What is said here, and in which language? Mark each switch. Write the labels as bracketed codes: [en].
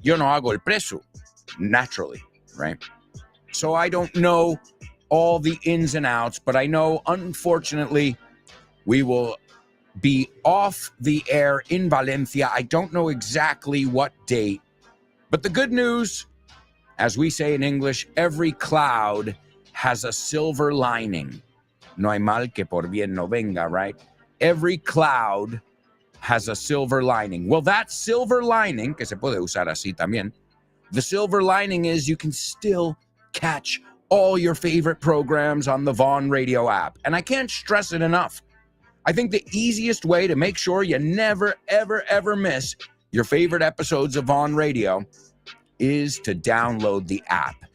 [es] Yo no hago el precio, [en] naturally, right? So I don't know all the ins and outs, but I know, unfortunately, we will be off the air in Valencia. I don't know exactly what date, but the good news, as we say in English, every cloud has a silver lining. [es] No hay mal que por bien no venga, right? [en] Every cloud has a silver lining. Well, that silver lining, [es] que se puede usar así también, [en] the silver lining is you can still catch all your favorite programs on the Vaughan Radio app. And I can't stress it enough. I think the easiest way to make sure you never, ever, ever miss your favorite episodes of Vaughan Radio is to download the app.